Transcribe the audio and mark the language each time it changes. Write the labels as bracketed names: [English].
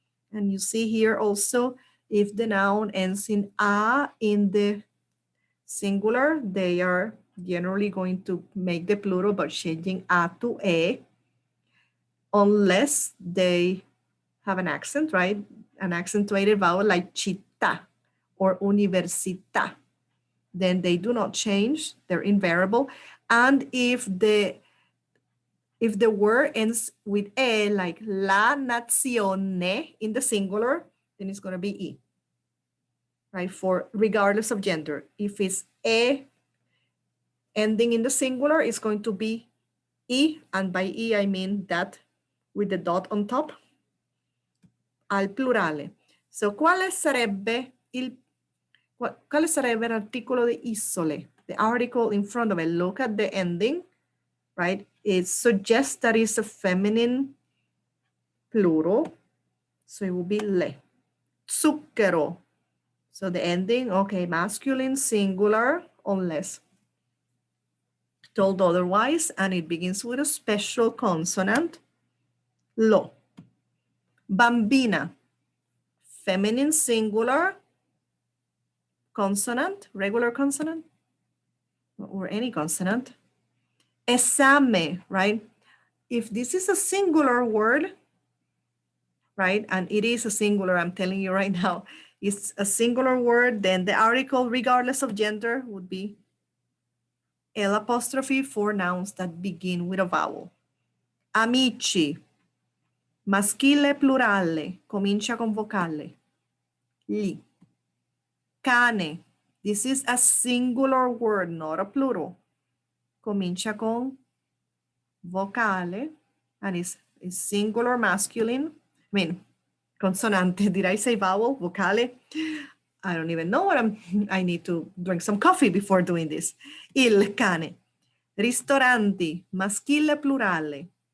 [English] And you see here also, if the noun ends in a in the singular, they are generally going to make the plural by changing a to e, unless they have an accent, right? An accentuated vowel like città or università. Then they do not change, they're invariable. And if the word ends with e, like la nazione in the singular, then it's going to be e, right? For regardless of gender. If it's e ending in the singular, it's going to be e, and by e I mean that with the dot on top, [Italian] al plurale. So quale sarebbe l'articolo di isole? [English] The article in front of it. Look at the ending, right? It suggests that it's a feminine plural. So it will be le. Zucchero. So the ending, okay, masculine singular, unless told otherwise, and it begins with a special consonant, lo. Bambina, feminine singular, consonant, regular consonant, or any consonant. [Italian] Esame, right? [English] If this is a singular word, right, and it is a singular, I'm telling you right now, it's a singular word, then the article, regardless of gender, would be L apostrophe for nouns that begin with a vowel. [Italian] Amici, maschile plurale, comincia con vocale. Li. [English] Cane, this is a singular word, not a plural. [Italian] Comincia con vocale, [English] and is singular masculine. I mean, consonante. Did I say vowel? Vocale? I don't even know what I need to drink some coffee before doing this. [Italian] Il cane. Ristoranti, maschile plurale.